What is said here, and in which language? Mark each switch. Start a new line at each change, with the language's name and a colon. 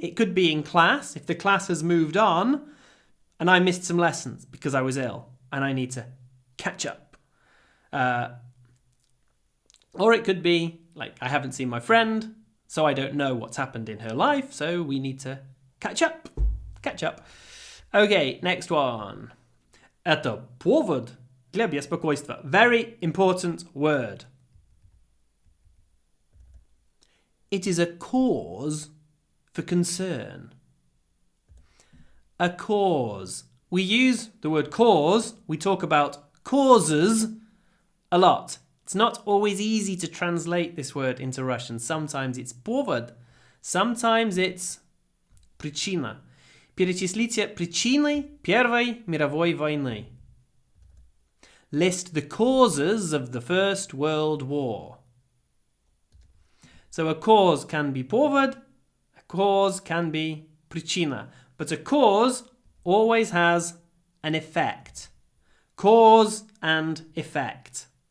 English: It could be in class, if the class has moved on and I missed some lessons because I was ill and I need to catch up. Or it could be like, I haven't seen my friend, so I don't know what's happened in her life, so we need to catch up. Catch up. Okay, next one.
Russian: Это повод для беспокойства.
English: Very important word. It is a cause for concern. A cause. We use the word cause. We talk about causes a lot. It's not always easy to translate this word into Russian. Sometimes it's повод. Sometimes it's причина.
Russian: Перечислите причины Первой мировой войны.
English: List the causes of the First World War. So a cause can be повод, a cause can be причина. But a cause always has an effect. Cause and effect.